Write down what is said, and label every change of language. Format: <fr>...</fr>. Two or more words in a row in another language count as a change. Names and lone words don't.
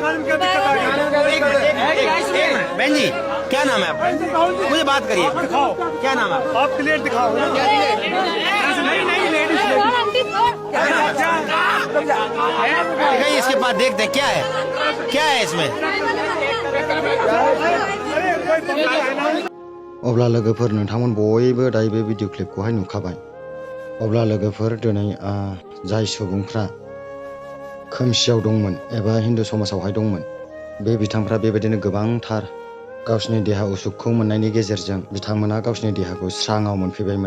<hi>एक मिनट बहन जी, क्या नाम है आपका? मुझे बात करिए, क्या नाम है आप? प्लेट दिखाओ। इसके पास देखते हैं क्या है इसमें।</hi> <brx>अब्ला लोगोफोर नोंथांमोन बयबो दायो बे भिडिअ क्लिपखौहाय नुखाबाय। अब्ला लोगोफोर दिनै जाय सुबुंफ्रा खोमसियाव दंमोन एबा हिन्दु समाजावहाय दंमोन, बे बिथांफ्रा बेबायदिनो गोबांथार गावसिनि देहा उसुखखौ मोननायनि गेजेरजों बिथांमोना गावसिनि देहाखौ स्राङाव मोनफैबायमोन।</brx>